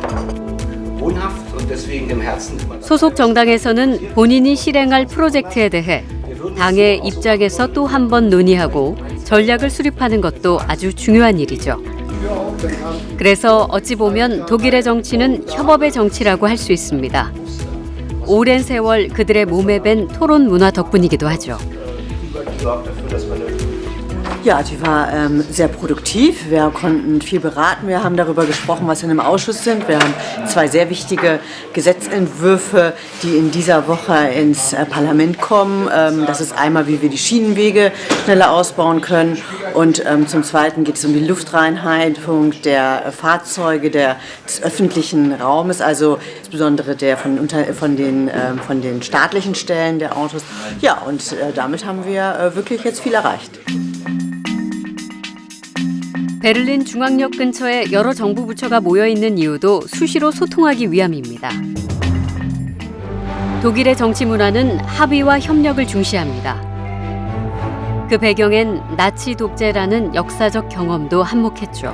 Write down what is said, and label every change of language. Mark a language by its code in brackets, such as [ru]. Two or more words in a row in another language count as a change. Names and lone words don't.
[ko] 소속 정당에서는 본인이 실행할 프로젝트에 대해 당의 입장에서 또 한 번 논의하고 전략을 수립하는 것도 아주 중요한 일이죠. 그래서 어찌 보면 독일의 정치는 협업의 정치라고 할 수 있습니다. 오랜 세월 그들의 몸에 밴 토론 문화 덕분이기도 하죠. [de] Ja, die war sehr produktiv. Wir konnten viel beraten. Wir haben darüber gesprochen, was wir im Ausschuss sind. Wir haben 2 sehr wichtige Gesetzentwürfe, die in dieser Woche ins Parlament kommen. Das ist einmal, wie wir die Schienenwege schneller ausbauen können. Und zum Zweiten geht es um die Luftreinhaltung der Fahrzeuge des öffentlichen Raumes, also insbesondere von den staatlichen Stellen der Autos. Ja, und damit haben wir wirklich jetzt viel erreicht. [ko] 베를린 중앙역 근처에 여러 정부 부처가 모여 있는 이유도 수시로 소통하기 위함입니다. 독일의 정치 문화는 합의와 협력을 중시합니다. 그 배경엔 나치 독재라는 역사적 경험도 한몫했죠.